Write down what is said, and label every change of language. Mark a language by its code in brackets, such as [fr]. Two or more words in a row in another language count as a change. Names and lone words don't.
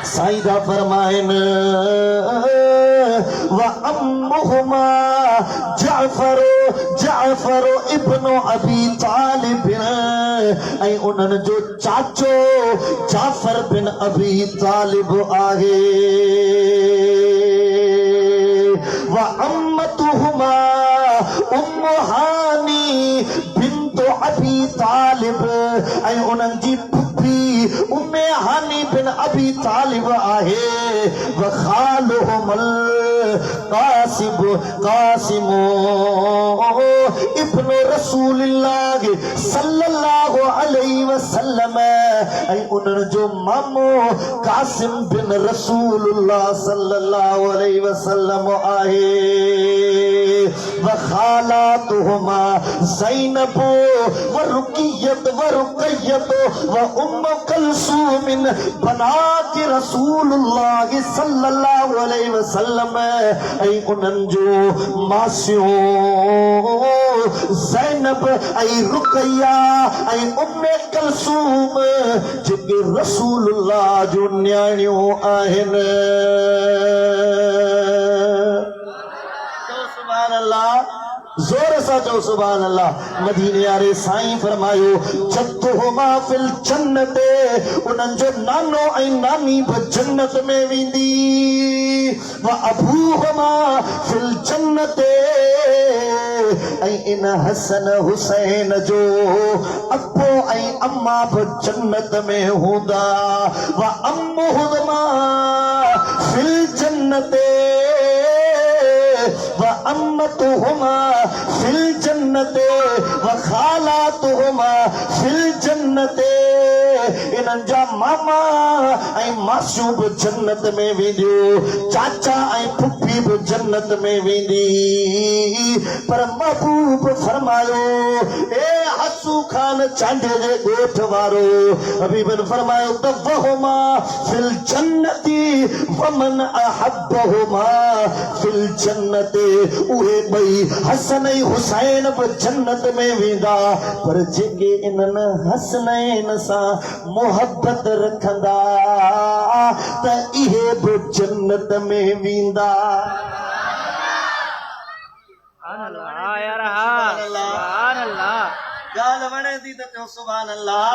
[sd] साईं था फरमाइनि, [ar] وعمهما جعفر ابن أبي طالب. [sd] ऐं उन्हनि जो चाचो जाफ़र बिन अबी तालिब आहे। [ar] وعمتهما أم هانئ بنت أبي طالب. [sd] ऐं उन्हनि जी फुफी उम्मे हानी बिन अबी तालिब आहे। [ar] وخالهما القاسم ابن رسول الله صلى الله عليه وسلم. [sd] ऐं उन्हनि जो मामो कासिम बिन रसूलुल्लाह [ar] صلى الله عليه وسلم [sd] आहे। [ar] وخالاتهما زينب و رقية و رقية و أم كلثوم بنات رسول الله صلى الله عليه وسلم. [sd] ऐं उन्हनि जो मासियूं ज़ैनब ऐं रुकैया ऐं उम्मे कलसूम जेके रसूलुल्लाह जो न्याणियूं आहिनि। [ar] سبحان الله, [sd] जोर सा जो [ar] سبحان الله. [sd] मदीने वाले साईं फरमायो [ar] جدهما في الجنة, [sd] उन्हनि जो नानो ऐं नानी बि जन्नत में वेंदी। [ar] وأبوهما في الجنة, [sd] ऐं इन हसन हुसैन जो अब्बो ऐं अम्मा बि जन्नत में हूंदा। [ar] وعمهما في الجنة وعمتهما في الجنة وخالاتهما في الجنة, [sd] इन्हनि जा मामा ऐं मासियूं बि जन्नत में वेंदियूं, चाचा ऐं फुफी बि जन्नत में वेंदी। पर महबूब फरमायो ए हसू खान चांडे जे ॻोठ वारो, हबीबन फरमायो त [ar] وهما في الجنة ومن أحبهما في الجنة, [sd] उहे ॿई हसन ऐं हुसैन बि जन्नत में वेंदा। पर जेके इन्हनि हसनैन सां मोहब्बत रखंदा त इहे बि जन्नत में वेंदा। गाल वणे थी त चओ [ar] سبحان الله.